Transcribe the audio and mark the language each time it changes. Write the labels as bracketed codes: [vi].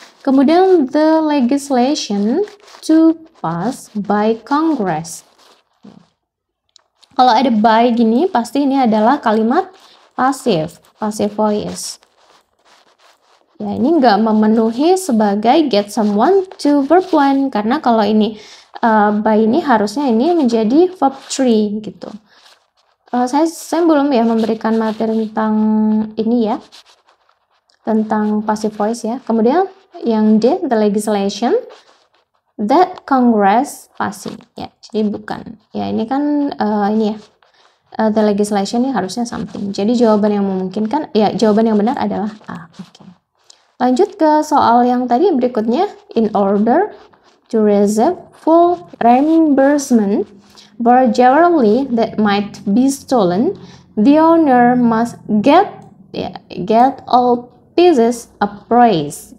[en] Kemudian the legislation to pass by Congress. [id] Kalau ada by gini, pasti ini adalah kalimat passive voice. Ya, ini nggak memenuhi sebagai [en] get someone to verb 1, [id] karena kalau ini by ini harusnya ini menjadi verb 3 gitu. Saya belum ya memberikan materi tentang ini ya, tentang passive voice ya. Kemudian [en] yang D, the legislation that Congress passing. [id] Ya, jadi bukan. Ya, ini kan ini ya. The legislation ini harusnya something. Jadi jawaban yang memungkinkan, ya jawaban yang benar adalah A. Oke. Lanjut ke soal yang tadi berikutnya. [en] In order to receive full reimbursement for jewelry that might be stolen, the owner must get all pieces appraised.